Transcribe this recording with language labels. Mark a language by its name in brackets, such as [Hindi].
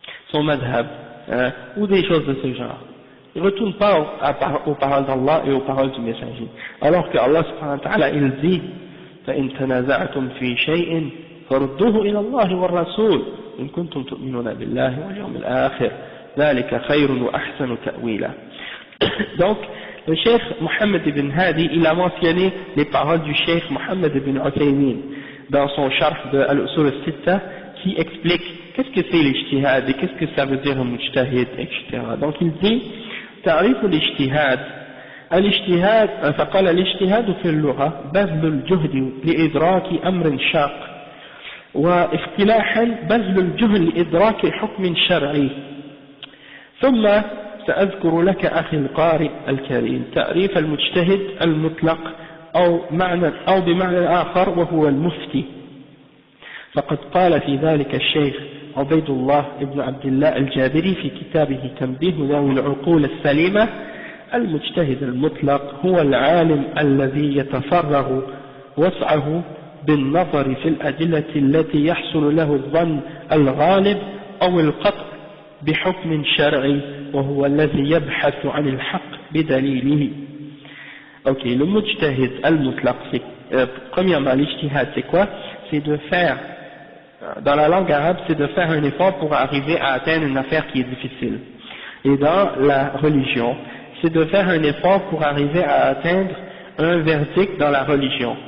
[French] Son madhab, ou des choses de ce genre. Ils ne retournent pas aux paroles d'Allah et aux paroles du messager. Alors que Allah subhanahu wa ta'ala, il dit, [Arabic] فَإِن تَنَازَعْتُمْ فِي شَيْءٍ فَرُدُّوهُ إِلَى اللَّهِ وَالرَّسُولِ إِن كُنتُمْ تُؤْمِنُونَ بِاللَّهِ وَالْيَوْمِ الْآخِرِ ذَلِكَ خَيْرٌ وَأَحْسَنُ تَأْوِيلًا. [French] Donc, le cheikh Mohammed ibn Hadi, il a mentionné les paroles du cheikh Mohammed ibn Uthaymin dans son sharh de Al-Usul al-Sitta, qui explique qu'est-ce que c'est l'ijtihad et qu'est-ce que ça veut dire un mujtahid, etc. Donc il dit, [Arabic] تعريف الاجتهاد الاجتهاد فقال الاجتهاد في اللغة بذل الجهد لإدراك أمر شاق واصطلاحا بذل الجهد لإدراك حكم شرعي ثم سأذكر لك أخي القارئ الكريم تعريف المجتهد المطلق أو بمعنى آخر وهو المفتي فقد قال في ذلك الشيخ عبيد الله بن عبد الله الجابري في كتابه تنبيه ذوي العقول السليمة المجتهد المطلق هو العالم الذي يتفرغ وسعه بالنظر في الأدلة التي يحصل له الظن الغالب أو القطع بحكم شرعي وهو الذي يبحث عن الحق بدليله. [French] Ok, le mujtahid al-mutlaq, premièrement l'ijtihad c'est quoi? C'est de faire, dans la langue arabe, c'est de faire un effort pour arriver à atteindre une affaire qui est difficile. Et dans la religion, c'est de faire un effort pour arriver à atteindre un verdict dans la religion.